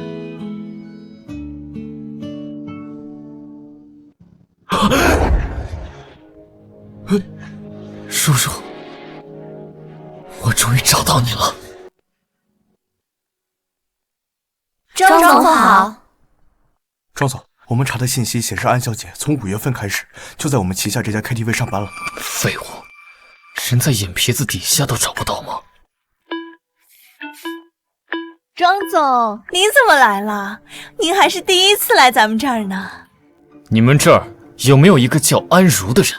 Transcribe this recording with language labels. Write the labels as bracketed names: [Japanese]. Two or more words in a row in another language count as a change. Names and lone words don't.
[Chinese] 如如，我終於找到你了。莊總好。莊總，我們查的信息顯示安小姐從5月份開始就在我們旗下這家 KTV 上班了。廢物，人在眼皮子底下都找不到嗎？莊總，您怎麼來了？您還是第一次來咱們這兒呢。你們這兒有沒有一個叫安如的人？